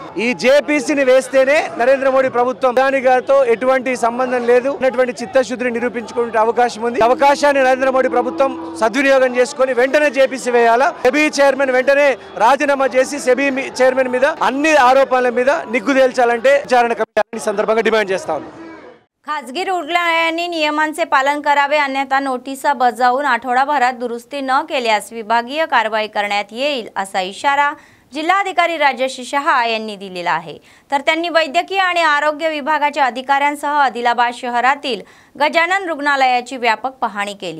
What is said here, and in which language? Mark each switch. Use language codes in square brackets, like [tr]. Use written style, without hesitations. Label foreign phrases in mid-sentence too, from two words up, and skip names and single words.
[te] ఈ జేపీసీని వేస్తేనే నరేంద్ర మోడీ ప్రభుత్వం అదాని గారితో ఎటువంటి సంబంధం లేదు అన్నటువంటి చిత్తశుద్ధిని నిరూపించుకునే అవకాశం ఉంది। అవకాశాన్ని నరేంద్ర మోడీ ప్రభుత్వం సద్వినియోగం చేసుకొని వెంటనే జేపీసీ వేయాలా। సెబీ చైర్మన్ వెంటనే రాజీనామా చేసి సెబీ చైర్మన్ మీద అన్ని ఆరోపణల మీద నిగ్గు తేల్చాలంటే విచారణ కమిటీ సందర్భంగా డిమాండ్ చేస్తా ఉన్నాం। [mr] खासगी रुग्णालयांनी नियमांचे पालन करावे, अन्यथा नोटिसा बजावून आठवडाभरात दुरुस्ती न केल्यास विभागीय कारवाई करण्यात येईल असा इशारा जिल्हाधिकारी राजेश शहा यांनी दिलेला आहे। तर त्यांनी वैद्यकीय आणि आरोग्य विभागाच्या अधिकाऱ्यांसह आदिलाबाद शहरातील गजानन रुग्णालयाची व्यापक पाहणी केली।